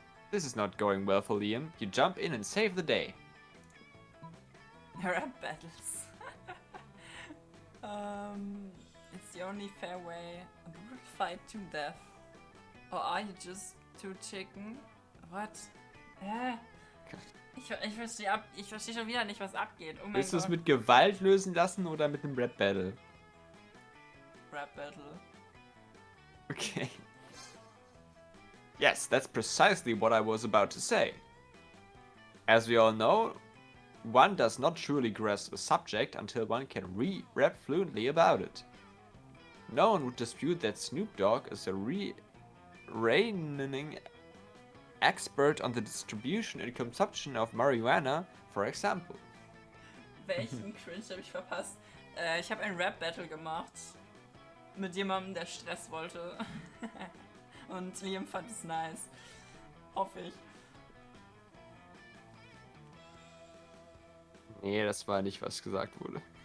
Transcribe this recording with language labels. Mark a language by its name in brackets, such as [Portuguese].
[English] This is not going well for Liam. You jump in and save the day. Rap battles. It's the only fair way. A brutal fight to death. Or are you just too chicken? What? Hä? [German] Ich verstehe schon wieder nicht, was abgeht. Oh mein Willst du es Gott. mit Gewalt lösen lassen oder mit einem Rap-Battle? [English] Rap Battle. Okay. Yes, that's precisely what I was about to say. As we all know, one does not truly grasp a subject until one can rap fluently about it. No one would dispute that Snoop Dogg is a reigning expert on the distribution and consumption of marijuana, for example. [German] Welchen Cringe habe ich verpasst? Ich habe ein Rap Battle gemacht. Mit jemandem, der Stress wollte. Und Liam fand es nice. Hoffe ich. Nee, das war nicht, was gesagt wurde.